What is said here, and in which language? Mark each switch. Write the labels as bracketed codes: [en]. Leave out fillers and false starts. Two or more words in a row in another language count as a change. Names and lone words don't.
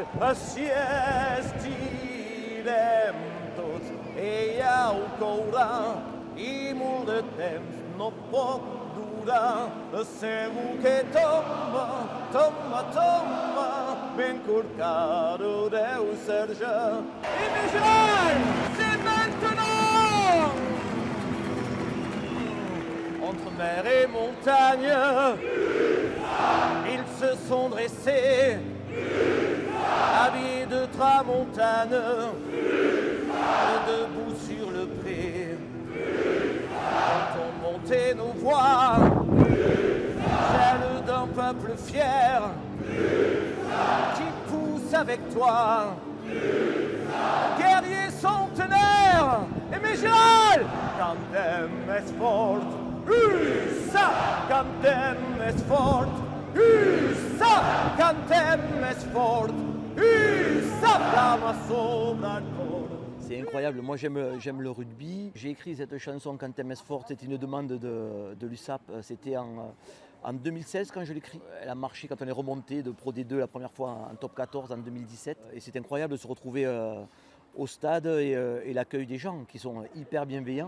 [ca] Així estirem tots, ella ho courà i molt de temps no pot durar. Segur que tomba, ben corcado deu ser ja. [fr] Aimé Gérald! C'est maintenant! Entre mer et montagne, ils se sont dressés, habillés de tramontane, debout sur le pré. Quand on montait nos voix, celles d'un peuple fier, qui pousse avec toi, guerrier centenaire, Aimé Gérald! [ca] Cantem és fort, USA! Cantem és fort, USA! Cantem és fort, USA! Flama sobre el cor. [fr] C'est incroyable, moi j'aime le rugby. J'ai écrit cette chanson Cantem és fort, c'était une demande de l'USAP, c'était en 2016 quand je l'ai écrit. Elle a marché quand on est remonté de Pro D2 la première fois en top 14 en 2017. Et c'est incroyable de se retrouver au stade et l'accueil des gens qui sont hyper bienveillants.